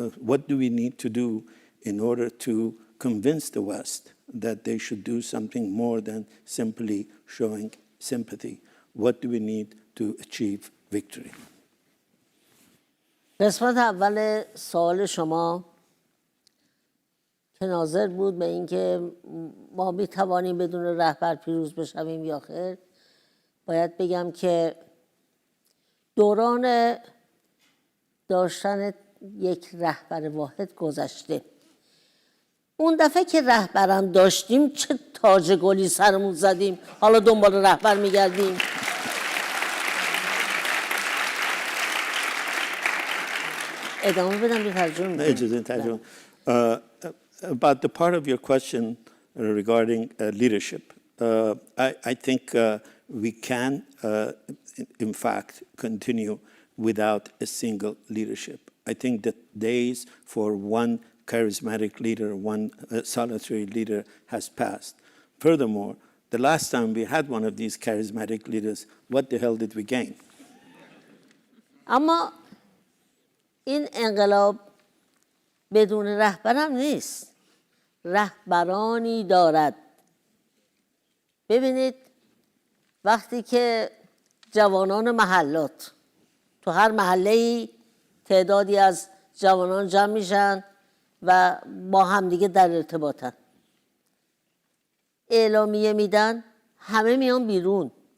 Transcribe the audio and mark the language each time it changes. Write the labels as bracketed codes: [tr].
[en] What do we need to do in order to convince the West that they should do something more than simply showing sympathy? What do we need to achieve victory? [fa] قسمت اول سوال شما که ناظر بود به اینکه ما می توانیم بدون رهبر پیروز بشویم یا خیر، باید بگم که دوران داشتن یک رهبر واحد گذشته. اون دفعه که رهبرم داشتیم چه تاج گلی سرمون زدیم، حالا دنبال رهبر میگردیم. ادامه بدم به ترجمه. اجازه ترجمه. [en] About the part of your question regarding leadership, I think we can, in fact, continue without a single leadership. I think the days for one charismatic leader, one solitary leader has passed. Furthermore, the last time we had one of these charismatic leaders, what the hell did we gain? [fa] اما این انقلاب بدون رهبرم نیست، رهبرانی دارد. ببینید وقتی که جوانان محلات تو هر محله‌ای تعدادی از جوانان جمع میشن و با همدیگه در ارتباطن، اعلامیه میدن، همه میان بیرون.